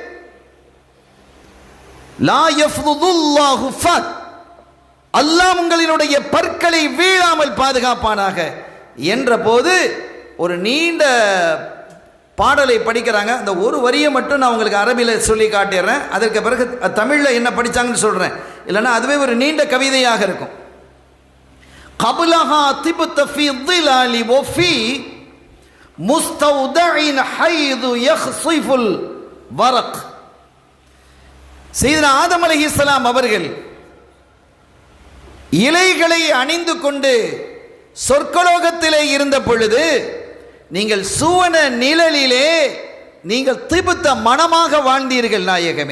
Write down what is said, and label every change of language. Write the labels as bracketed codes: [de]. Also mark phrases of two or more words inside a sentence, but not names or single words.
[ar] لا يفضض الله فاك, [ta] அல்லாஹ் உங்களினுடைய பற்களை வீழாமல் பாதுகாப்பானாக என்ற போது ஒரு நீண்ட பாடலை படிக்கிறாங்க. அந்த ஒரு வரியை மட்டும் நான் உங்களுக்கு அரபியில் சொல்லி காட்டிடுறேன், அதற்கு பிறகு தமிழில் என்ன படித்தாங்கன்னு சொல்கிறேன், இல்லைன்னா அதுவே ஒரு நீண்ட கவிதையாக இருக்கும். [ar] قبلها طبت في الظلال وفي مستودع حيث يخصف الورق. [ta] சையதுனா ஆதம் அலைஹிஸ்ஸலாம் அவர்கள் இலைகளை அணிந்து கொண்டு சொர்க்கலோகத்திலே இருந்த பொழுது நீங்கள் சுவன நிழலிலே நீங்கள் திபுத்த மனமாக வாழ்ந்தீர்கள் நாயகமே.